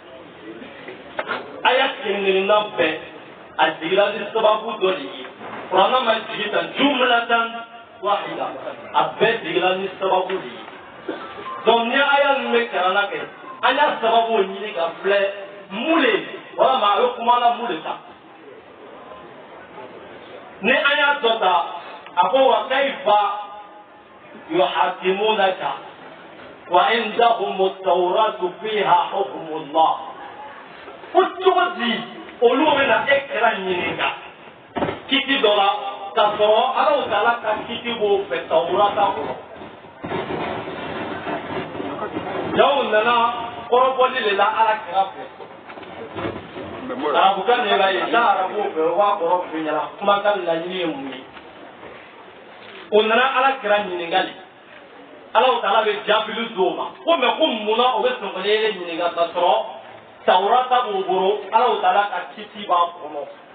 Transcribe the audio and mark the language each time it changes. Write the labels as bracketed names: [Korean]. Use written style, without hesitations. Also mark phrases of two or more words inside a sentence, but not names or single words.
[Bambara] aya kɛnkelenna bɛɛ a jigila ni sababu dɔ de ye kuranna ma jigi tan [Arabic] جملة واحدة [Bambara] a bɛɛ jigila ni sababu de ye donc ni aya ninnu bɛ kalan kɛ an y'a sababu ɲini ka filɛ mun de walama a bɛ kuma la mun de kan ni an y'a dɔ ta a ko [Arabic] وكيف يحكمونك وعندهم التوراة فيها حكم الله [Bambara] ko cogo di olu bɛna e kɛra ɲininka kiti dɔ la k'a sɔrɔ Alahu Taala ka kiti b'o fɛ Tawurata kɔnɔ jaw nana kɔrɔbɔli de la Ala kira fɛ arabukan de b'a ye n'a arabu fɛ o b'a kɔrɔ f'i ɲɛna kumakan laɲini ye mun ye o nana Ala kira ɲininkali Alahu Taala bɛ jaabili d'o ma ko mɛ ko munna o bɛ sɔngɔli yɛrɛ ɲininka k'a sɔrɔ Tawurata b'o bolo Alahu Taala ka kiti b'a kɔnɔ